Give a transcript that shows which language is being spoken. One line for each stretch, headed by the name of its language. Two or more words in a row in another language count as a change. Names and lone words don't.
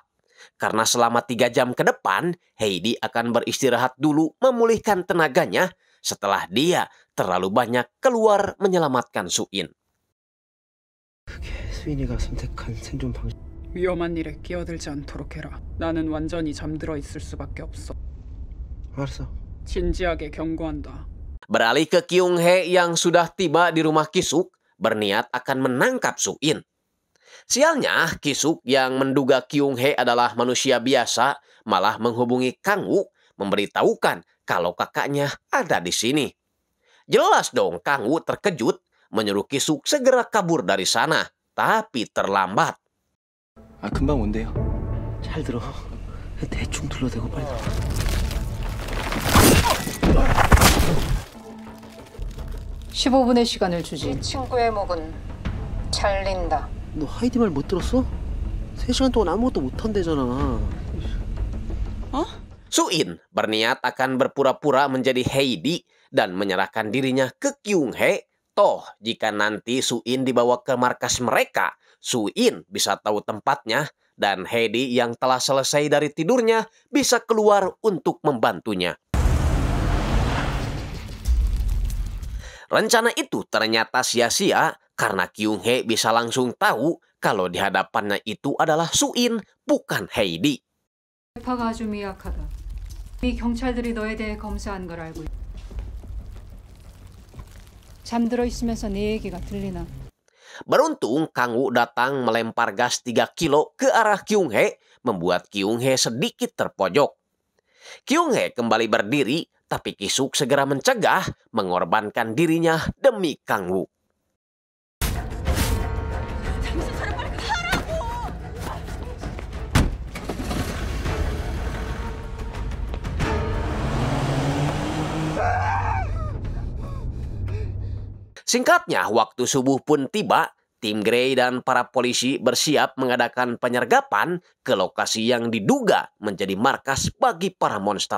Indonesian: Karena selama 3 jam ke depan, Heidi akan beristirahat dulu memulihkan tenaganya setelah dia terlalu banyak keluar menyelamatkan Su-in.
Korean: 수인이가 선택한 생존 방식. 위험한 일에 끼어들지 않도록 해라. 나는 완전히 잠들어 있을 수밖에 없어. 알았어. 진지하게 경고한다.
Indonesian: Beralih ke Kyung-hee yang sudah tiba di rumah Ki-suk, berniat akan menangkap Su-in. Sialnya, Ki-suk yang menduga Kyung-hee adalah manusia biasa, malah menghubungi Kang-woo, memberitahukan kalau kakaknya ada di sini. Jelas dong Kang-woo terkejut, menyuruh Ki-suk segera kabur dari sana, tapi terlambat.
Korean: 금방 온대요. 잘 들어. 대충 둘러대고 빨리. 15분의 시간을 주지. 친구의 목은 잘린다. 너 하이디 말 못 들었어? 3시간 동안 아무것도 못 한대잖아.
Indonesian: Su-in berniat akan berpura-pura menjadi Heidi dan menyerahkan dirinya ke Kyung-hee. Toh, jika nanti Su-in dibawa ke markas mereka, Su-in bisa tahu tempatnya dan Heidi yang telah selesai dari tidurnya bisa keluar untuk membantunya. Rencana itu ternyata sia-sia karena Kyung-hee bisa langsung tahu kalau di hadapannya itu adalah Su-in, bukan Heidi.
Korean: 대파가 아주 미약하다. 이 경찰들이 너에 대해 검사한 걸 알고 있다. 잠들어 있으면서 네 얘기가 들리나?
Indonesian: Beruntung Kang-woo datang melempar gas 3 kilo ke arah Kyung-hee, membuat Kyung-hee sedikit terpojok. Kyung-hee kembali berdiri, tapi Ki-suk segera mencegah, mengorbankan dirinya demi Kang-woo. Singkatnya, waktu subuh pun tiba, tim Grey dan para polisi bersiap mengadakan penyergapan ke lokasi yang diduga menjadi markas bagi para monster.